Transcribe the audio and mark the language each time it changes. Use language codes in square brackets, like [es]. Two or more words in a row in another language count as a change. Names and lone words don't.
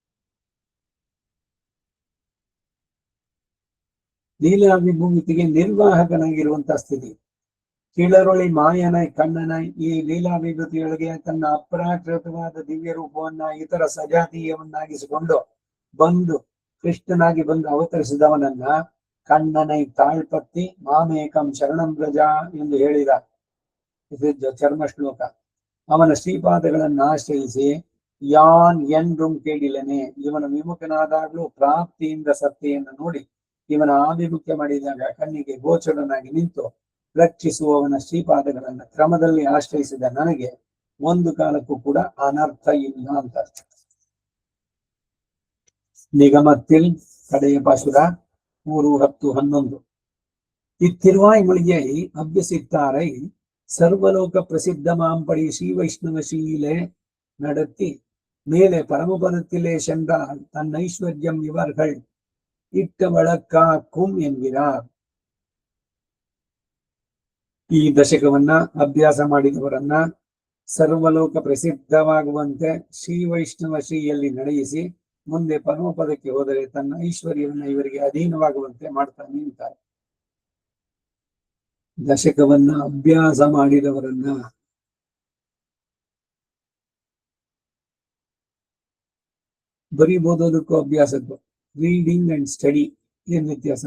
[kn] ಲೀಲಾವಿಭೂತಿಗೆ ನಿರ್ವಾಹಕನಾಗಿರುವಂತಹ ಸ್ಥಿತಿ. [ta] கீளரொளி மாயன கண்ணன [kn] ಈ ಲೀಲಾವಿಭೂತಿಯೊಳಗೆ ತನ್ನ ಅಪ್ರಾಕೃತವಾದ ದಿವ್ಯ ರೂಪವನ್ನ ಇತರ ಸಜಾತೀಯವನ್ನಾಗಿಸಿಕೊಂಡು ಬಂದು ಕೃಷ್ಣನಾಗಿ ಬಂದು ಅವತರಿಸಿದವನನ್ನ [ta] கண்ணனை தாள்பற்றி [sa] ಮಾಮೇಕಂ ಶರಣಂ ವ್ರಜ [kn] ಎಂದು ಹೇಳಿದ. ಇದು ಚರ್ಮ ಶ್ಲೋಕ. ಅವನ ಶ್ರೀಪಾದಗಳನ್ನ ಆಶ್ರಯಿಸಿ [ta] யான் என்றும் கேளில்லனே. [kn] ಇವನ ವಿಮುಖನಾದಾಗ್ಲೂ ಪ್ರಾಪ್ತಿಯಿಂದ ಸತ್ತೆಯನ್ನು ನೋಡಿ ಇವನ ಆಭಿಮುಖ್ಯ ಮಾಡಿದಾಗ ಕಣ್ಣಿಗೆ ಗೋಚರನಾಗಿ ನಿಂತು ರಕ್ಷಿಸುವವನ ಶ್ರೀಪಾದಗಳನ್ನ ಕ್ರಮದಲ್ಲಿ ಆಶ್ರಯಿಸಿದ ನನಗೆ ಒಂದು ಕಾಲಕ್ಕೂ ಕೂಡ ಅನರ್ಥ ಇಲ್ಲ ಅಂತ. ನಿಗಮத்தில் ಕಡೆಯ ಪಾಸುರ 3:10-11. [ta] இத்திருவாய் மொழியை அபியசித்தாரை சர்வலோக பிரசித்தமாம்படி ஸ்ரீ வைஷ்ணவ ஸ்ரீயிலே நடத்தி மேலே பரமபதத்திலே சென்றால் தன் ஐஸ்வர்யம் இவர்கள் இட்ட வழக்காக்கும் என்கிறார். [kn] ಈ ದಶಕವನ್ನ ಅಭ್ಯಾಸ ಮಾಡಿದವರನ್ನ ಸರ್ವಲೋಕ ಪ್ರಸಿದ್ಧವಾಗುವಂತೆ ಶ್ರೀ ವೈಷ್ಣವ ಶ್ರೀಯಲ್ಲಿ ನಡೆಯಿಸಿ ಮುಂದೆ ಪರಮಪದಕ್ಕೆ ಹೋದರೆ ತನ್ನ ಐಶ್ವರ್ಯವನ್ನ ಇವರಿಗೆ ಅಧೀನವಾಗುವಂತೆ ಮಾಡ್ತಾನೆ ಅಂತಾರೆ. ದಶಕವನ್ನ ಅಭ್ಯಾಸ ಮಾಡಿದವರನ್ನ ಬರೀ ಓದೋದಕ್ಕೂ ಅಭ್ಯಾಸಕ್ಕೂ, [en] reading and study [kn] ಏನ್ ವ್ಯತ್ಯಾಸ?